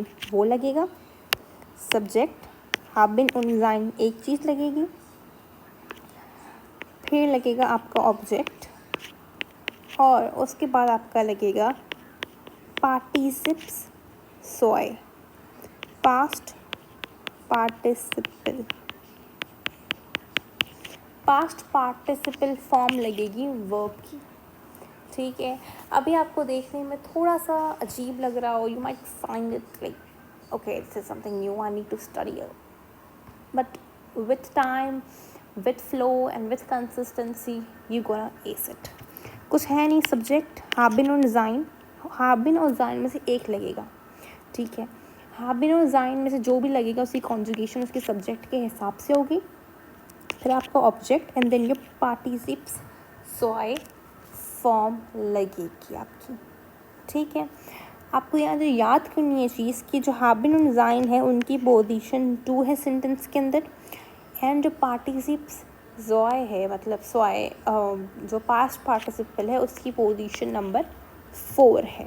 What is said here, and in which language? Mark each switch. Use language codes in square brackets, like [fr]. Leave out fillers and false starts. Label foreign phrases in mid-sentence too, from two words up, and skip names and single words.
[hi] वो लगेगा सब्जेक्ट, [de] haben und sein [hi] एक चीज़ लगेगी, फिर लगेगा आपका ऑब्जेक्ट, और उसके बाद आपका लगेगा पार्टिसिप्स सोए, पास्ट पार्टिसिपल. पास्ट पार्टिसिपल फॉर्म लगेगी वर्ब की. ठीक है. अभी आपको देखने में थोड़ा सा अजीब लग रहा हो, [en] you might find it like okay this is something new I need to study, but with time, with flow and with consistency you gonna ace it. [hi] कुछ है नहीं, सब्जेक्ट haben और sein, haben और sein में से एक लगेगा. ठीक है. haben और sein में से जो भी लगेगा उसकी कॉन्जुगेशन उसके सब्जेक्ट के हिसाब से होगी. फिर आपका ऑब्जेक्ट [en] and then your [hi] पार्टिसिप्स सोए फॉर्म लगेगी आपकी. ठीक है. आपको यहाँ जो याद करनी है चीज़ कि जो haben और sein है उनकी पोजीशन 2 है सेंटेंस के अंदर, एंड जो पार्टिसिप्स जोए है मतलब सोए जो पास्ट पार्टिसिपल है उसकी पोजीशन नंबर 4 है.